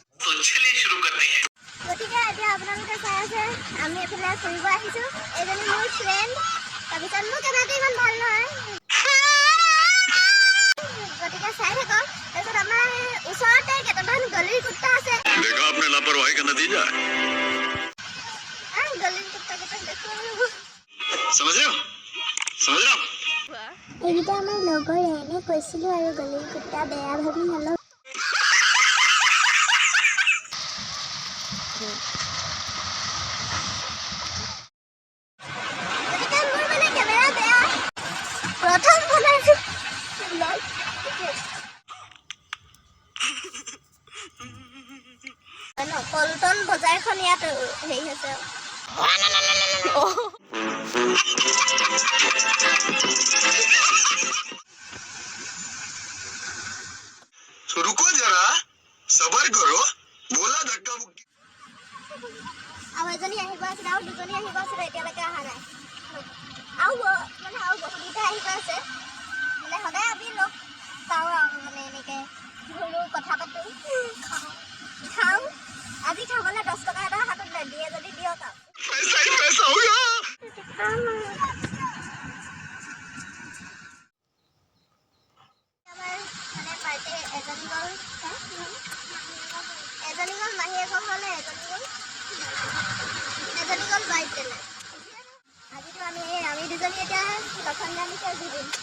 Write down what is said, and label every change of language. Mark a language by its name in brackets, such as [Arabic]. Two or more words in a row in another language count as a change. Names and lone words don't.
[Hindi] तो चलिए शुरू करते हैं। [Assamese] গতিকে এতিয়া আপোনালোকে চাই আছে আমি এফালে ফুৰিব আহিছো। এজনী মোৰ ফ্ৰেণ্ড, তাৰপিছত মোৰ কেমেৰাটো ইমান ভাল নহয়, গতিকে চাই থাকক। তাৰপিছত আমাৰ ওচৰতে কেইটামান গলিৰ কুত্তা আছে। [Hindi] देखा आपने लापरवाही का नतीजा [Assamese] গলিৰ কুত্তা কেইটাক দেখো। [Hindi] समझ रहे हो [Assamese] এইকেইটা আমাৰ লগৰে, এনে কৈছিলো আৰু গলিৰ কুত্তা বেয়া ভাবি নলওঁ। গতিকে মোৰ মানে কেমেৰা বেয়া, প্ৰথম বনাইছো ব্লগ। পল্টন বজাৰখন ইয়াত হেৰি হৈছে। [Hindi] तो रुको जरा सबर करो बोला धक्का मुक्की [Assamese] আৰু এজনী আহিব আছিলে, আৰু দুজনী আহিব আছিলে, এতিয়ালৈকে অহা নাই। আৰু বহুতকেইটা আহিব আছে, মানে সদায় আমি লগ পাওঁ আৰু মানে এনেকৈ ঘূৰো, কথা পাতোঁ, খাওঁ। আজি খাবলৈ 10 টকা এটা হাতত দিয়ে যদি দিয়ক আৰু। [Hindi] पैसा ही पैसा होगा [Assamese] মানে পাৰ্টি এজনী গ'ল মাহীয়েকৰ ঘৰলৈ, এজনী গ'ল বাইক তেলে। আজিতো আমি দুজনী এতিয়া লখনগামীকে ঘূৰিম।